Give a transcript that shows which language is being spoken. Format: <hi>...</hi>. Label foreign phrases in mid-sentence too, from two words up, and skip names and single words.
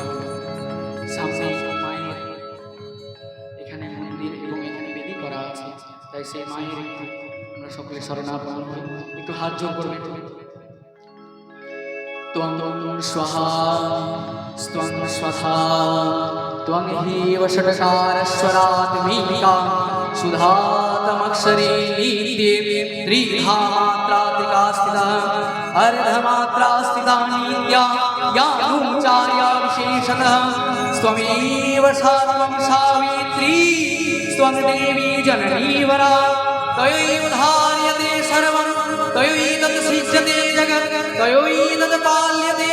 <bn>সামনে মায়ের এখানে মন্দির এবং এখানে বেদি করা আছে, তাই সেই মায়ের একটু আমরা সকলে শরণাপন্ন হই, একটু হাত জোর করবেন।</bn> <sa>ত্বং স্বাহা স্ত্বং স্বাহা ত্বং হেব ষটকারস্বরাত্মিকা সুধাতমক্ষরে নিত্যে ত্রিধা মাত্রাতিকা স্থিতা अर्धमात्रा स्थिता नित्या यानुचार्या विशेषतः स्वमेव सर्वं सावित्री स्वं देवी जननी वरा तयैव धार्यते सर्वं तयैतत् सृज्यते जगत् तयैतत् पाल्यते</sa>